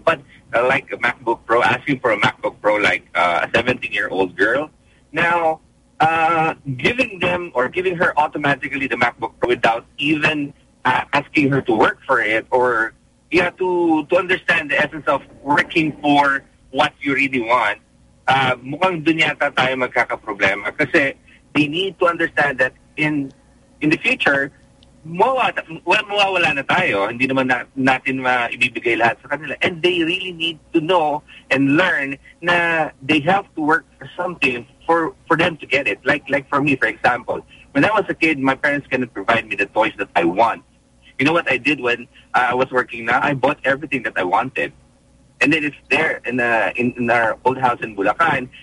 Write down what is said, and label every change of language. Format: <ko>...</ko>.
<en>But like a MacBook Pro, asking for a MacBook Pro like a 17-year-old girl, now giving them or giving her automatically the MacBook Pro without even asking her to work for it or to understand the essence of working for what you really want,</en> <tl>mukhang dun yata tayo magkakaproblema. Kasi</tl> <en>they need to understand that in the future,</en> <tl>mawawala na tayo. Hindi naman natin maibibigay lahat sa kanila.</tl> <en>And they really need to know and learn</en> <tl>na</tl> <en>they have to work for something for them to get it. Like for me, for example, when I was a kid, my parents couldn't provide me the toys that I want. You know what I did when I was working now? I bought everything that I wanted. And then it's there in our old house in Bulacan.</en>